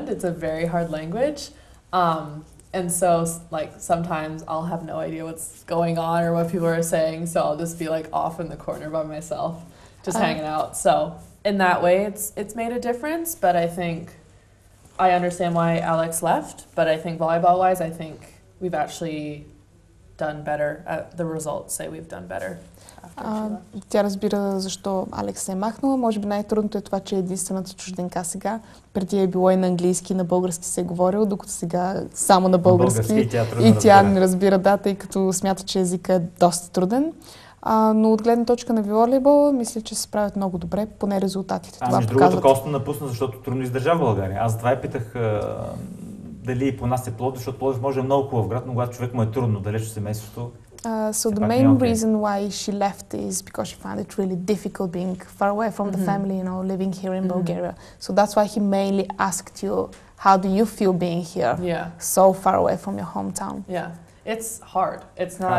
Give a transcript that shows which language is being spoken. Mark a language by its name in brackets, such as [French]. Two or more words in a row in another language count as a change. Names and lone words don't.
[English] It's a very hard language. And so like sometimes I'll have no idea what's going on or what people are saying, so I'll just be like off in the corner by myself, just hanging out. So in that way it's made a difference, but I think I understand why Alex left, but I think volleyball wise I think we've actually done better. The results say we've done better. [Bulgarian] Тя разбира защо Алекс се е махнала. Може би най-трудното е това, че е единствената чужденка сега. Преди е било и на английски, и на български се е говорил, докато сега само на български. И тя не разбира, да, тъй като смята, че езика е доста труден. Но от гледна точка на волейбола, мисля, че се справят много добре, поне резултатите това показват. Между другото, Коста напусна, защото трудно издържа в България. Аз затова я питах дали по нас е Пловдив, защото Пловдив може да е много хубав град, но когато човек му е трудно, далеч от семейството. [English] So the main reason why she left is because she found it really difficult being far away from the family, you know, living here in Bulgaria. So that's why he mainly asked you, how do you feel being here, so far away from your hometown? Yeah, it's hard. It's not.